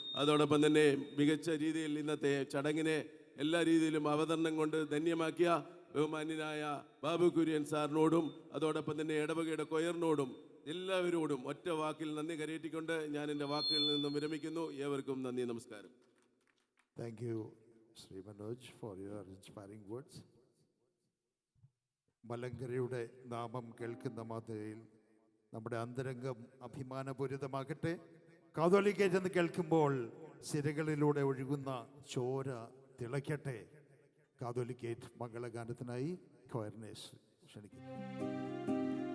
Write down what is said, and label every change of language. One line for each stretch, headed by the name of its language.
Malayalam: അതോടൊപ്പം തന്നെ മികച്ച രീതിയിൽ ഇന്നത്തെ ചടങ്ങിനെ എല്ലാ രീതിയിലും അവതരണം കൊണ്ട് ധന്യമാക്കിയ ബഹുമാന്യനായ ബാബു കുര്യൻ സാറിനോടും അതോടൊപ്പം തന്നെ ഇടവകയുടെ കൊയറിനോടും എല്ലാവരോടും ഒറ്റ വാക്കിൽ നന്ദി കരയേറ്റിക്കൊണ്ട് ഞാൻ എൻ്റെ വാക്കുകളിൽ നിന്നും വിരമിക്കുന്നു. ഏവർക്കും നന്ദി, നമസ്കാരം.
English: Thank you, Sri Manoj, for your inspiring words.
Malayalam: മലങ്കരയുടെ നാമം കേൾക്കുന്ന മാതയിൽ നമ്മുടെ അന്തരംഗം അഭിമാനപൂരിതമാകട്ടെ. കാതോലിക്കേറ്റ് എന്ന് കേൾക്കുമ്പോൾ സിരകളിലൂടെ ഒഴുകുന്ന ചോര തിളയ്ക്കട്ടെ. കാതോലിക്കേറ്റ് മംഗളഗാനത്തിനായി കൊയറിനെ ക്ഷണിക്കുന്നു.